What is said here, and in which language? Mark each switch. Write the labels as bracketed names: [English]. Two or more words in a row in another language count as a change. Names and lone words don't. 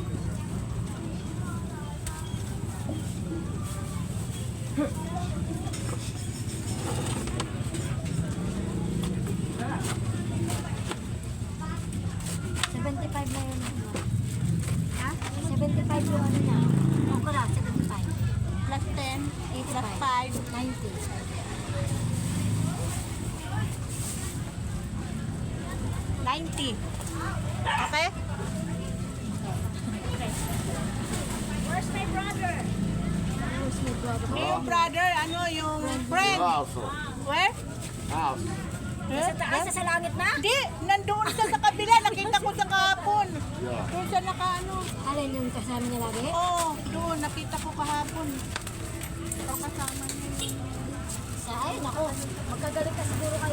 [Filipino] $75 na yun. Ha? 75 yung ano na. Okra, 75. Plus 10. Plus 5. 90. 90. Okay? [English] Where's my brother? [Filipino] Yung brother, ano, yung friend. [English] House. Where? House. [Filipino] Nasa taas, sa langit na? Hindi, nandoon siya sa kabila. Nakita ko sa kahapon. Yeah. Doon siya naka ano. Alin yung kasama niya lagi? Oo, doon. Nakita ko kahapon. Ito kasama niya. Sa ay, naku. Magkagalit ka siguro kayo.